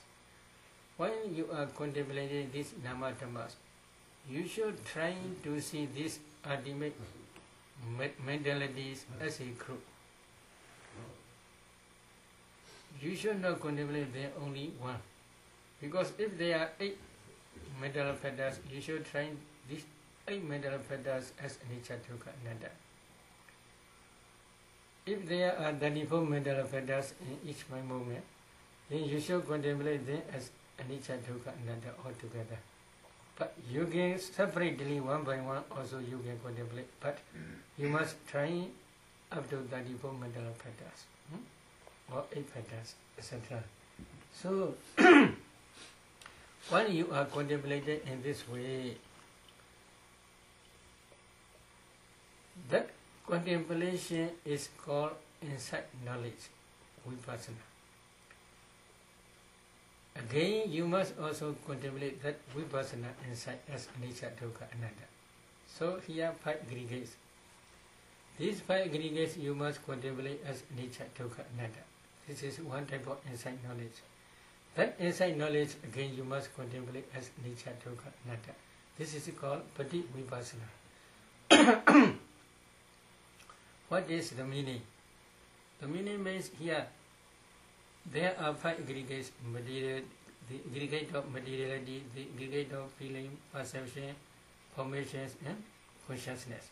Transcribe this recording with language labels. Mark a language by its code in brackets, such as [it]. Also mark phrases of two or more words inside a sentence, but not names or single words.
[en] When you are contemplating these Dhamma Dhammas, you should try to see these ultimate mentalities as a group. You should not contemplate them only one. Because if there are 8 mental factors, you should try these 8 mental factors as [pi] anicca, dukkha, anatta. [en] If there are 34 mental factors in each mind moment, then you should contemplate them as [pi] anicca, dukkha, anatta [en] altogether. But you can separately, one by one, also you can contemplate. But you must try up to 34 mental factors, or 8 factors, etc. So, when you are contemplating in this way, that contemplation is called insight knowledge, vipassana. Again, you must also contemplate that vipassana insight as [pi] anicca, dukkha, anatta. [en] So here 5 aggregates. These 5 aggregates you must contemplate as [pi] anicca, dukkha, anatta. [en] This is one type of insight knowledge. That insight knowledge again you must contemplate as [pi] anicca, dukkha, anatta. [en] This is called [pi] pati vipassana. [en] What is the meaning? The meaning means here there are 5 aggregates: material, the aggregate of materiality, the aggregate of feeling, perception, formations, and consciousness.